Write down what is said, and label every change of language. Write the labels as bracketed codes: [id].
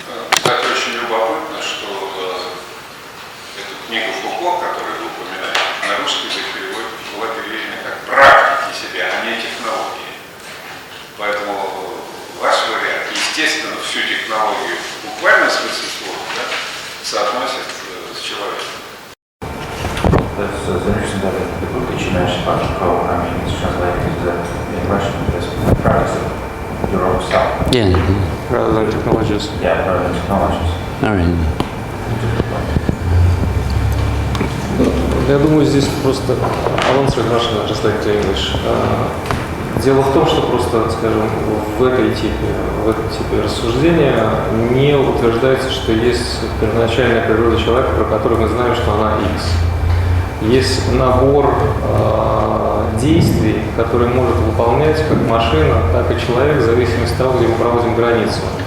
[ru] Кстати, очень любопытно, что эту книгу Фуко, которую вы упоминали, на русский язык была переведена как «Практики себя», а не технологии. Поэтому ваш вариант, естественно, всю технологию в буквальном смысле слова, да, соотносит с человеком. [en] That's interesting that the book that you mentioned about Foucault, I mean, it's translated in Russian as practice of your own self. Yeah. Rather than technologies. Yeah, rather than technologies. All right. [ru] Я думаю, здесь просто [en] I'll answer in Russian, just like to English. [ru] Дело в том, что просто, скажем, в этом типе рассуждения не утверждается, что есть первоначальная природа человека, про которую мы знаем, что она X. Есть набор действий, которые может выполнять как машина, так и человек, в зависимости от того, где мы проводим границу.